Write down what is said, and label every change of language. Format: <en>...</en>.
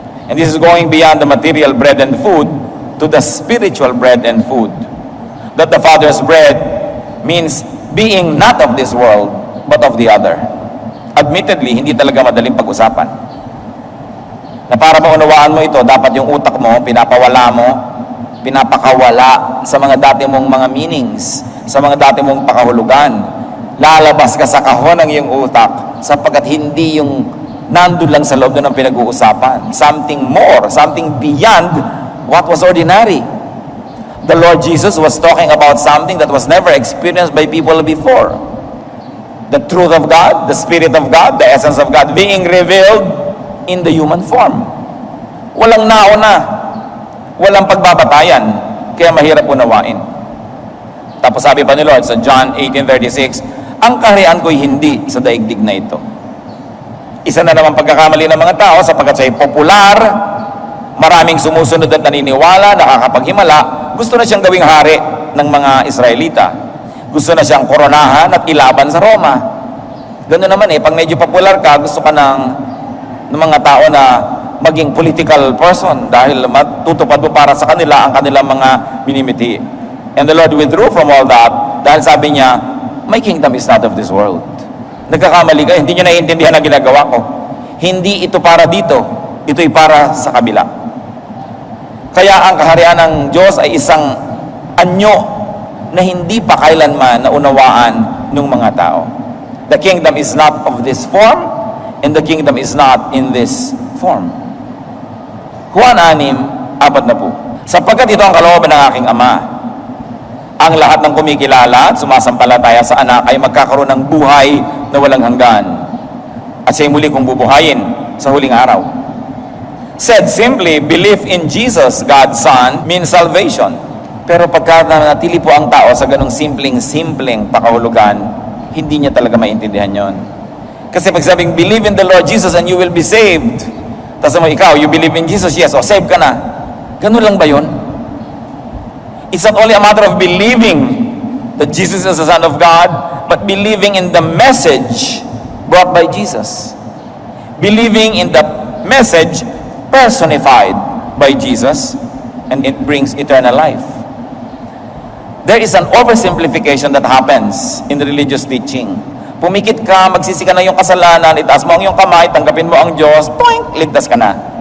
<en>And this is going beyond the material bread and food to the spiritual bread and food. That the Father's bread means being not of this world, but of the other.</en> <tl>Admittedly, hindi talaga madaling pag-usapan. Na para maunawaan mo ito, dapat yung utak mo, pinapawala mo, pinapakawala sa mga dati mong mga meanings, sa mga dati mong pakahulugan. Lalabas ka sa kahon ng iyong utak sapagkat hindi yung nandun lang sa loob ng pinag-uusapan.</tl> <en>Something more, something beyond what was ordinary. The Lord Jesus was talking about something that was never experienced by people before. The truth of God, the Spirit of God, the essence of God being revealed in the human form.</en> <tl>Walang nauna, walang pagbabatayan, kaya mahirap unawain. Tapos sabi pa ni Lord sa John 18:36, ang kaharian ko'y hindi sa daigdig na ito. Isa na naman pagkakamali ng mga tao sapagkat siya'y popular, maraming sumusunod at naniniwala, nakakapaghimala, gusto na siyang gawing hari ng mga Israelita. Gusto na siyang koronahan at ilaban sa Roma. Ganoon naman pag medyo popular ka, gusto ka ng mga tao na maging political person dahil matutupad mo para sa kanila ang kanilang mga minimiti.</tl> <en>And the Lord withdrew from all that</en> <tl>dahil sabi niya,</tl> <en>my kingdom is not of this world.</en> <tl>Nagkakamali ka, hindi nyo naiintindihan ang ginagawa ko. Hindi ito para dito, ito'y para sa kabila. Kaya ang kaharian ng Diyos ay isang anyo na hindi pa kailanman naunawaan ng mga tao.</tl> <en>The kingdom is not of this form, and the kingdom is not in this form.</en> <tl>Juan 6:40. Sapagkat ito ang kalooban ng aking Ama, ang lahat ng kumikilala at sumasampalataya sa anak ay magkakaroon ng buhay na walang hanggan. At siya'y muli kong bubuhayin sa huling araw.</tl> <en>Said simply, belief in Jesus, God's Son, means salvation.</en> <tl>Pero pagka nanatili po ang tao sa ganong simpleng pakahulugan, hindi niya talaga maintindihan yon. Kasi pag sabing,</tl> <en>believe in the Lord Jesus and you will be saved.</en> <tl>Tapos mo, ikaw,</tl> <en>you believe in Jesus, yes,</en> <tl>o save ka na. Ganun lang ba yun?</tl> <en>It's not only a matter of believing that Jesus is the Son of God, but believing in the message brought by Jesus. Believing in the message personified by Jesus, and it brings eternal life. There is an oversimplification that happens in the religious teaching.</en> <tl>Pumikit ka, magsisi ka na yung kasalanan, itaas mo ang iyong kamay, tanggapin mo ang Diyos, toink, ligtas ka na.</tl>